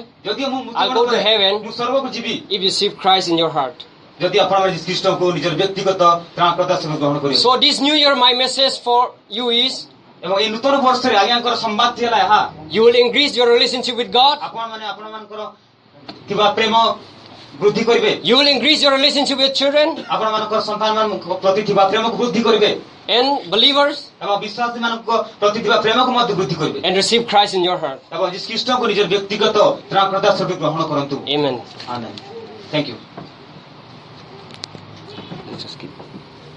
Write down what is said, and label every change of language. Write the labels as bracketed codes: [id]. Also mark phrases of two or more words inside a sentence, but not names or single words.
[or] ଯଦି ମୁଁ [en] I'll go [or] ମୃତ୍ୟୁବରଣ [en] to [or] କରେ [en] heaven. [or] ମୁଁ ସ୍ୱର୍ଗକୁ ଯିବି [en] if you receive Christ in your heart. [or] ଯଦି ଆପଣ ଯୀଶୁ ଖ୍ରୀଷ୍ଟଙ୍କୁ ନିଜର ବ୍ୟକ୍ତିଗତ ତ୍ରାଣକର୍ତ୍ତା ଭାବେ ଗ୍ରହଣ କରିବେ। [en] So this new year, my message for you is, [or] ଏବଂ ଏଇ ନୂତନ ବର୍ଷରେ ଆଜ୍ଞାଙ୍କର ସମ୍ବାଦ ହେଲା ଏହା, [en] you will increase your relationship with God. [or] ଆପଣମାନେ ଆପଣମାନଙ୍କର ଥିବା ପ୍ରେମ ବୃଦ୍ଧି କରିବେ, [en] You will increase your relationship with children [or] ଆପଣମାନଙ୍କର ସନ୍ତାନମାନଙ୍କ ପ୍ରତି ଥିବା ପ୍ରେମକୁ ବୃଦ୍ଧି କରିବେ [en] and believers, [or] ଏବଂ ବିଶ୍ୱାସୀମାନଙ୍କ ପ୍ରତି ଥିବା ପ୍ରେମକୁ ମଧ୍ୟ ବୃଦ୍ଧି କରିବେ [en] and receive Christ in your heart. [or] ଏବଂ ଯୀଶୁ ଖ୍ରୀଷ୍ଟଙ୍କୁ ନିଜର ବ୍ୟକ୍ତିଗତ ତ୍ରାଣକର୍ତ୍ତା ଭାବେ ଗ୍ରହଣ କରନ୍ତୁ। [en] Amen. [or] ଆମେନ୍। [en] thank you. Let's just keep.